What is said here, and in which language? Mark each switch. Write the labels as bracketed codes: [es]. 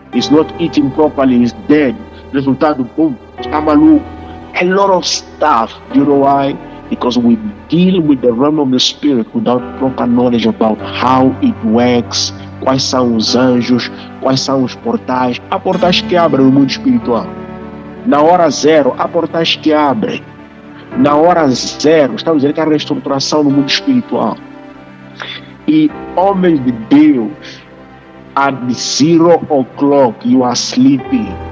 [en] Is not eating properly, is dead. [pt] Resultado, pum. Está maluco. [en] A lot of stuff. You know why? Because we deal with the realm of the spirit without proper knowledge about how it works. [pt] Quais são os anjos, quais são os portais. Há portais que abrem no mundo espiritual. Na hora zero, há portais que abrem. Na hora zero, estamos dizendo que há reestruturação no mundo espiritual. E homens de Deus, [en] at 0 o'clock, you are sleeping.